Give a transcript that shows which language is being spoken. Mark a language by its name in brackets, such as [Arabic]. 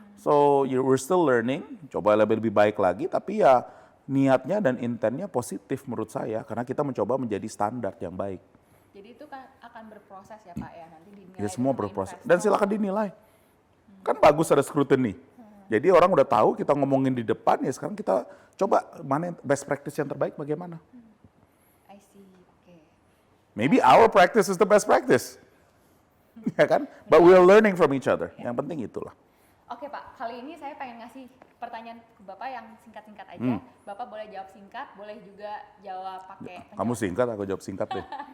[English] So we're still learning, [Indonesian] coba lebih baik lagi, tapi ya niatnya dan intentnya positif menurut saya, karena kita mencoba menjadi standar yang baik. Jadi itu kan akan berproses ya Pak ya, nanti dinilai Ya semua sama berproses, investor. dan silakan dinilai. Kan bagus ada scrutiny. Jadi orang udah tahu kita ngomongin di depan, ya sekarang kita coba mana best practice yang terbaik bagaimana. [English] I see, oke. Maybe our practice is the best practice. Ya kan? But we are learning from each other. [Indonesian] Yang penting itulah. Oke Pak, kali ini saya pengen ngasih pertanyaan ke Bapak yang singkat-singkat aja. Bapak boleh jawab singkat, boleh juga jawab pakai Kamu singkat, aku jawab singkat deh.